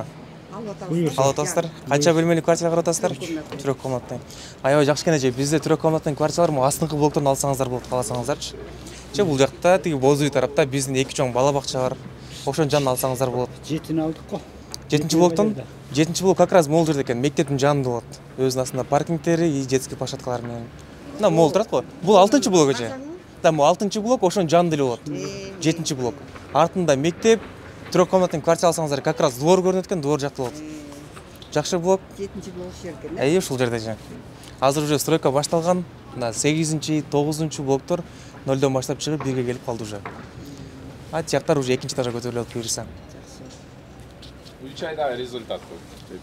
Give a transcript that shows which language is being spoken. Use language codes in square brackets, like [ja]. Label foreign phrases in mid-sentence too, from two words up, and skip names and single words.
[ky] Алып атасыздар. Канча бөлмөлүү квартира карап атасыздар? 3 комнатный. Аябай жакшы экен эже. Бизде 3 комнатный квартиралар мо астыңкы блоктордон алсаңыздар болот, кааласаңыздарчы. Же бул жакта тиги боз үй тарапта биздин 2 чоң бала бакча бар. Ошонун жанынан алсаңыздар болот. 7-ни алдык го. 7-нчи блоктон? 7-нчи блок [ru] как раз [ky] мол жерде экен, мектептин жанында болот. Өзүнүн астында паркингтери и детский площадкалар менен. Мына мол турат го. Бул 6-нчы блок эже. [ru] Да, могу [ky] 6-нчы блок ошонун жанында эле болот. 7-нчи блок. Артында мектеп, 3 комнатный квартира алсаңыздар [ru] как раз [ky] двор көрүнөт экен, двор жакта болот. Жакшы блок. 7-нчи блок жер экен. Ушул жерде же. Азыр уже стройка башталган. Мына 8-нчи, 9-нчу блоктор 0дон баштап чыгып 1ге келип калды уже. Тияктар уже 2-нчи этажга көтөрүлүп атып буюрса. 3 айда результат көп.